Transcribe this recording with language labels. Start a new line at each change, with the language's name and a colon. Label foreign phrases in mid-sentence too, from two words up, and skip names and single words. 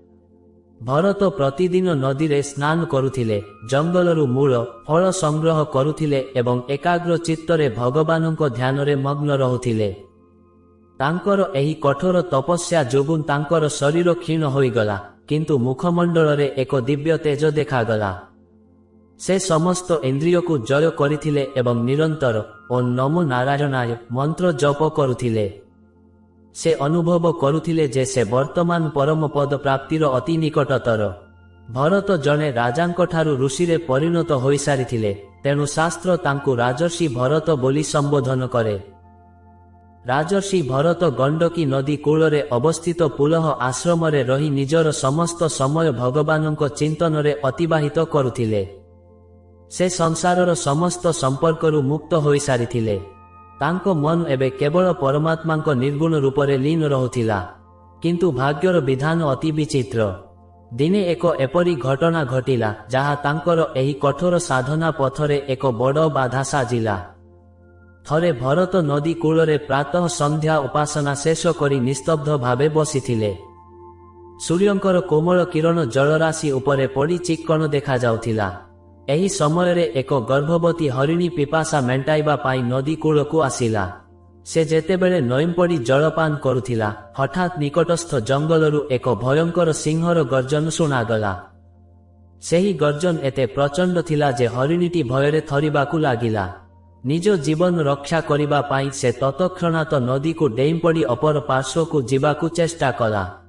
Odia: ଭରତ ପ୍ରତିଦିନ ନଦୀ ରେ ସ୍ନାନ କରୁଥିଲେ, ଜଙ୍ଗଲରୁ ମୂଳ ଫଳ ସଂଗ୍ରହ କରୁଥିଲେ ଏବଂ ଏକାଗ୍ର ଚିତ୍ତରେ ଭଗବାନଙ୍କ ଧ୍ୟାନରେ ମଗ୍ନ ରହୁଥିଲେ। ତାଙ୍କର ଏହି କଠୋର ତପସ୍ୟା ଯୋଗୁଁ ତାଙ୍କର ଶରୀର କ୍ଷୀଣ ହୋଇଗଲା, କିନ୍ତୁ ମୁଖମଣ୍ଡଳରେ ଏକ ଦିବ୍ୟ ତେଜ ଦେଖାଗଲା। ସେ ସମସ୍ତ ଇନ୍ଦ୍ରିୟ କୁ ଜୟ କରିଥିଲେ ଏବଂ ନିରନ୍ତର
Sanskrit: ओम नमो नारायणाय
Odia: ମନ୍ତ୍ର ଜପ କରୁଥିଲେ। ସେ ଅନୁଭବ କରୁଥିଲେ ଯେ ସେ ବର୍ତ୍ତମାନ ପରମ ପଦ ପ୍ରାପ୍ତିର ଅତି ନିକଟତର। ଭରତ ଜଣେ ରାଜାଙ୍କ ଠାରୁ ଋଷିରେ ପରିଣତ ହୋଇ ସାରିଥିଲେ, ତେଣୁ ଶାସ୍ତ୍ର ତାଙ୍କୁ ରାଜର୍ଷି ଭରତ ବୋଲି ସମ୍ବୋଧନ କରେ। ରାଜର୍ଷି ଭରତ ଗଣ୍ଡକୀ ନଦୀ କୂଳରେ ଅବସ୍ଥିତ ପୁଲହ ଆଶ୍ରମରେ ରହି ନିଜର ସମସ୍ତ ସମୟ ଭଗବାନଙ୍କ ଚିନ୍ତନରେ ଅତିବାହିତ କରୁଥିଲେ। ସେ ସଂସାରର ସମସ୍ତ ସମ୍ପର୍କରୁ ମୁକ୍ତ ହୋଇ ସାରିଥିଲେ। ତାଙ୍କ ମନ ଏବେ କେବଳ ପରମାତ୍ମାଙ୍କ ନିର୍ଗୁଣ ରୂପରେ ଲୀନ ରହୁଥିଲା। କିନ୍ତୁ ଭାଗ୍ୟର ବିଧାନ ଅତି ବିଚିତ୍ର। ଦିନେ ଏକ ଏପରି ଘଟଣା ଘଟିଲା ଯାହା ତାଙ୍କର ଏହି କଠୋର ସାଧନା ପଥରେ ଏକ ବଡ଼ ବାଧା ସାଜିଲା। ଥରେ ଭରତ ନଦୀ କୂଳରେ ପ୍ରାତଃ ସନ୍ଧ୍ୟା ଉପାସନା ଶେଷ କରି ନିସ୍ତବ୍ଧ ଭାବେ ବସିଥିଲେ। ସୂର୍ଯ୍ୟଙ୍କର କୋମଳ କିରଣ ଜଳରାଶି ଉପରେ ପଡ଼ି ଚିକ୍କଣ ଦେଖା ଯାଉଥିଲା। ଏହି ସମୟରେ ଏକ ଗର୍ଭବତୀ ହରିଣୀ ପିପାସା ମେଣ୍ଟାଇବା ପାଇଁ ନଦୀ କୂଳକୁ ଆସିଲା। ସେ ଯେତେବେଳେ ନଇଁପଡ଼ି ଜଳପାନ କରୁଥିଲା, ହଠାତ୍ ନିକଟସ୍ଥ ଜଙ୍ଗଲରୁ ଏକ ଭୟଙ୍କର ସିଂହର ଗର୍ଜନ ଶୁଣାଗଲା। ସେହି ଗର୍ଜନ ଏତେ ପ୍ରଚଣ୍ଡ ଥିଲା ଯେ ହରିଣୀଟି ଭୟରେ ଥରିବାକୁ ଲାଗିଲା। ନିଜ ଜୀବନ ରକ୍ଷା କରିବା ପାଇଁ ସେ ତତ୍କ୍ଷଣାତ୍ ନଦୀକୁ ଡେଇଁପଡ଼ି ଅପର ପାର୍ଶ୍ୱକୁ ଯିବାକୁ ଚେଷ୍ଟା କଲା।